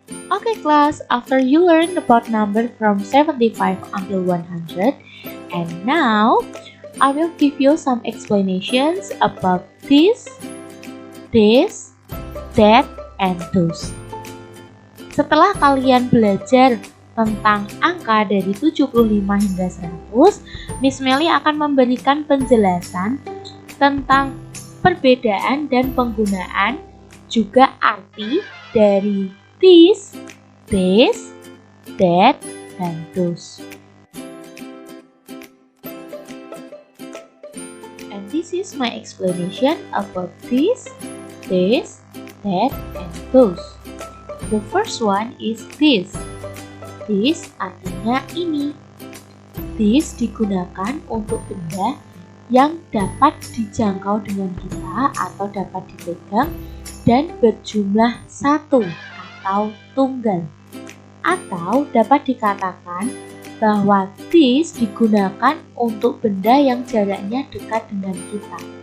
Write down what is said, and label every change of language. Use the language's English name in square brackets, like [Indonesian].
[English] Okay class, after you learn about number from 75 until 100, and now I will give you some explanations about this, that, and those. [Indonesian] Setelah kalian belajar tentang angka dari 75 hingga 100, Miss Melly akan memberikan penjelasan tentang perbedaan dan penggunaan juga arti dari this, that, dan those. [English] And this is my explanation about this, that, and those. The first one is this. This [Indonesian] artinya ini. This digunakan untuk benda yang dapat dijangkau dengan kita atau dapat dipegang dan berjumlah satu atau tunggal. Atau dapat dikatakan bahwa this digunakan untuk benda yang jaraknya dekat dengan kita.